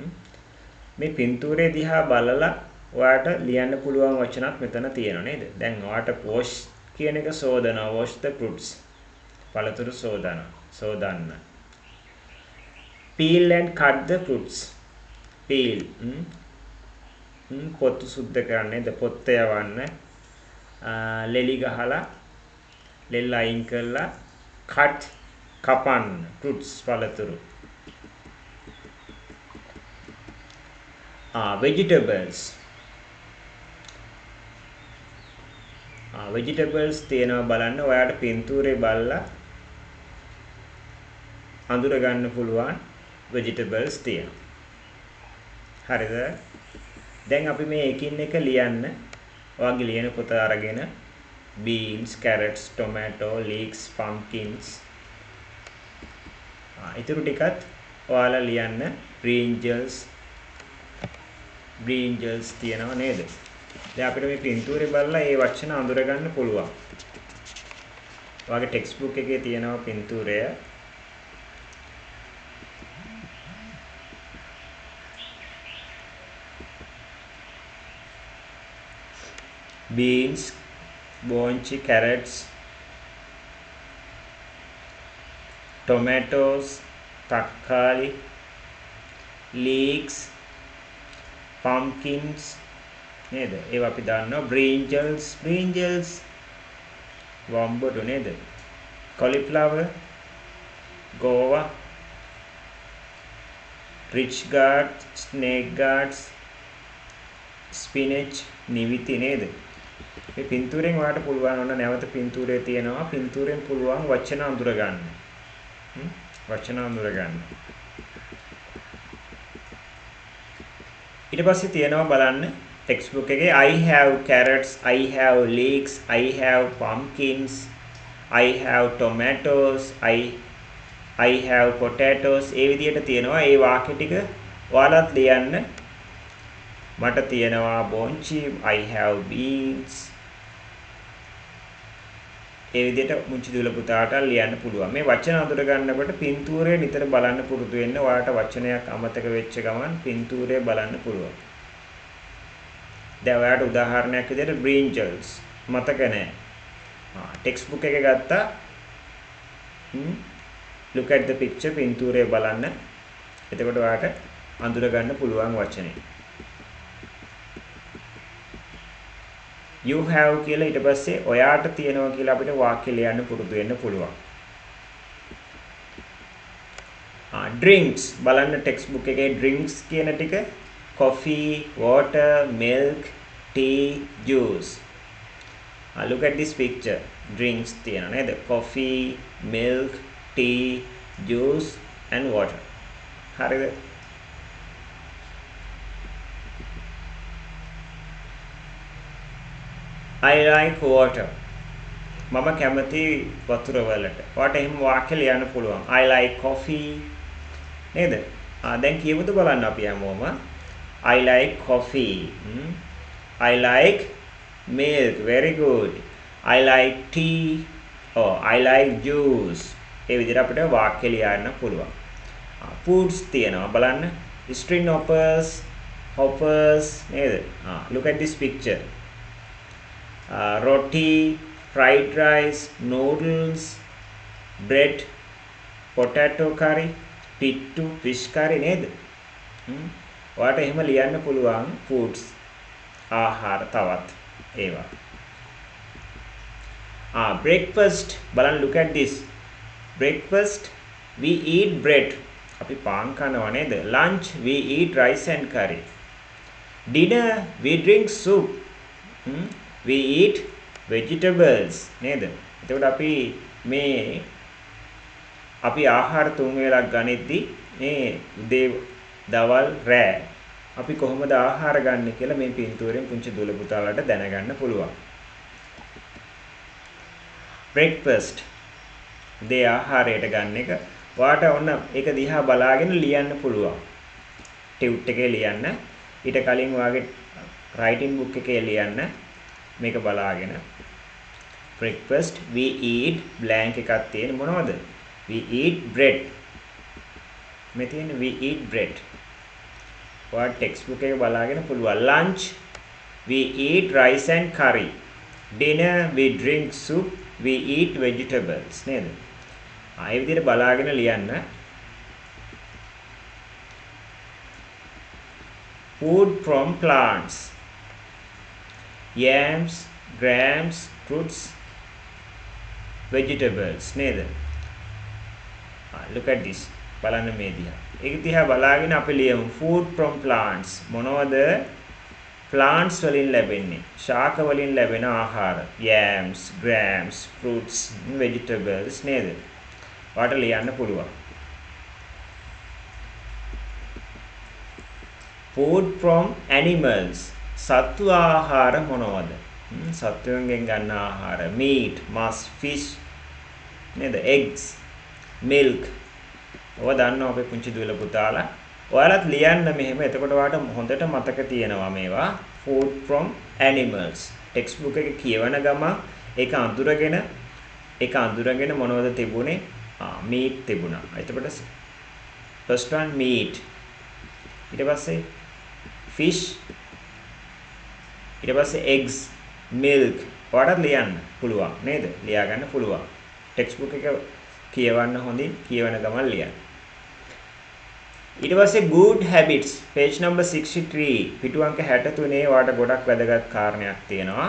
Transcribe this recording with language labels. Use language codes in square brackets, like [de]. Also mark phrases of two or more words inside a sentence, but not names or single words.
[si] මේ පින්තූරේ දිහා බලලා ඔයාට ලියන්න පුළුවන් වචනත් මෙතන තියෙනවා නේද? දැන් ඔයාට wash කියන එක සෝදනවා. [en] wash the fruits. [si] පළතුරු සෝදන්න. [en] peel and cut the fruits. [si] peel පොත්තු සුද්ධ කරන්නේද පොත්ත යවන්න. ලෙලි ගහලා ලෙල්ල අයින් කරලා cut කපන්න fruits පළතුරු. [en] vegetables. [si] vegetables තියෙනවා බලන්න. ඔයාට පින්තූරේ බලලා අඳුර ගන්න පුළුවන් vegetables තියෙනවා. හරිද? දැන් අපි මේ එකින් එක ලියන්න. ඔයාගේ ලියන පොත අරගෙන [en] beans, carrots, tomato, leeks, pumpkins. [si] ඊටු ටිකත් ඔයාලා ලියන්න. brinjals තියෙනවා නේද? දැන් අපිට මේ පින්තූරේ බලලා ඒ වචන අඳුර ගන්න පුළුවන්. ඔයාගේ [en] text book [si] එකේ තියෙනවා පින්තූරය. [en] beans, bonchi, carrots, tomatoes, takkali, leeks, pumpkins නේද? [si] ඒවා අපි දන්නවා. brinjals වම්බඩු නේද? [en] cauliflower, guava, rich gourd, snake gourds, spinach [si] නිවිති නේද? මේ පින්තූරෙන් ඔයාලට පුළුවන් ඔන්න නැවත පින්තූරේ තියෙනවා. පින්තූරෙන් පුළුවන් වචන අඳුර ගන්න. වචන අඳුර ගන්න. ඊට පස්සේ තියෙනවා බලන්න [en] text book එකේ I have carrots, I have leeks, I have pumpkins, I have tomatoes, I have potatoes. [si] ඒ විදිහට තියෙනවා. ඒ වාක්‍ය ටික ඔයාලත් ලියන්න. මට තියෙනවා bonchi, [en] I have beans. [si] ඒ විදිහට මුංචි දුල පුතාට ලියන්න පුළුවන්. මේ වචන අඳුර ගන්නකොට පින්තූරය නිතර බලන්න පුරුදු වෙන්න. ඔයාලට වචනයක් අමතක වෙච්ච ගමන් පින්තූරය බලන්න පුළුවන්. දැන් ඔයාලට උදාහරණයක් විදිහට brinjals මතක නැහැ. [en] text book [si] එක ගත්තා. [en] look at the picture [si] පින්තූරය බලන්න. එතකොට ඔයාලට අඳුර ගන්න පුළුවන් වචනේ. [en] you have [si] කියලා ඊට පස්සේ ඔයාට තියෙනවා කියලා අපිට වාක්‍ය ලියන්න පුරුදු වෙන්න පුළුවන්. [en] drinks බලන්න text book එකේ drinks [si] කියන ටික [en] coffee, water, milk, tea, juice. Look at this picture. drinks තියෙනවා නේද? coffee, milk, tea, juice and water. හරිද? I like water. [si] මම කැමති වතුර වලට. ඔයාට එහෙම වාක්‍ය ලියන්න පුළුවන්. [en] I like coffee. [si] නේද? දැන් කියමුද බලන්න අපි හැමෝම. [en] I like coffee. I like milk. Very good. I like tea. Oh, I like juice. [si] ඒ විදිහට අපිට වාක්‍ය ලියන්න පුළුවන්. Foods තියෙනවා බලන්න. [en] string hoppers නේද? Look at this picture. Roti, fried rice, noodles, bread, potato curry, pittu, fish curry නේද? [si] ඔයාලට එහෙම ලියන්න පුළුවන් foods ආහාර තවත් ඒවා. [en] breakfast බලන්න look at this. breakfast we eat bread. [si] අපි පාන් කනවා නේද? [en] lunch we eat rice and curry. dinner we drink soup. we eat vegetables නේද? [si] එතකොට අපි ආහාර තුන් වේලක් ගනිද්දී මේ උදේ දවල් රෑ අපි කොහොමද ආහාර ගන්න කියලා මේ පින්තූරෙන් පුංචි දුල පුතාලට දැනගන්න පුළුවන්. breakfast උදේ ආහාරයට ගන්න එක ඔයාට ඔන්න ඒක දිහා බලාගෙන ලියන්න පුළුවන්. ටියුට් එකේ ලියන්න. ඊට කලින් ඔයාගේ [en] writing book [si] එකේ ලියන්න. මේක බලාගෙන [en] breakfast we eat blank [si] එකක් තියෙන මොනවද? [en] we eat bread. [si] මේ තියෙන [en] we eat bread. [si] ඔයා [en] text book [si] එක බලාගෙන පුළුවන්. [en] lunch We eat rice and curry. Dinner we drink soup. We eat vegetables. [si] නේද? ආයෙ විදිහට බලාගෙන ලියන්න. [en] Food from plants. Yams, grams, fruits, vegetables. නේද? Look at this. [si] බලන්න මේ දිහා. ඒක දිහා බලාගෙන අපි ලියමු [en] food from plants. [si] මොනවද? plants වලින් ලැබෙන්නේ. ශාක වලින් ලැබෙන ආහාර. [en] yams, grams, fruits, vegetables නේද? [si] ඔයාලට ලියන්න පුළුවන්. [en] food from animals. [si] සත්තු ආහාර මොනවද? සත්වයන්ගෙන් ගන්න ආහාර. [en] meat, mass, fish නේද? eggs, milk. [si] ඔය දන්නවා අපේ පුංචි දුවල පුතාලා. ඔයාලත් ලියන්න මෙහෙම. එතකොට ඔයාලට හොඳට මතක තියෙනවා මේවා. [en] food from animals. text book [si] එකේ කියවන ගම ඒක අඳුරගෙන මොනවද තිබුණේ? [en] meat [si] තිබුණා. එතකොට [en] first one meat. [si] ඊට පස්සේ fish. ඊට පස්සේ [en] eggs, milk. [si] ඔයාලට ලියන්න පුළුවන් නේද? ලියා ගන්න පුළුවන්. [en] text book [si] එක කියවන්න හොඳින් කියවන ගමන් ලියන්න. ඊට පස්සේ [en] good habits page number 63 [si] පිටු අංක 63 ඔයාලට ගොඩක් වැදගත් කාරණයක් තියෙනවා.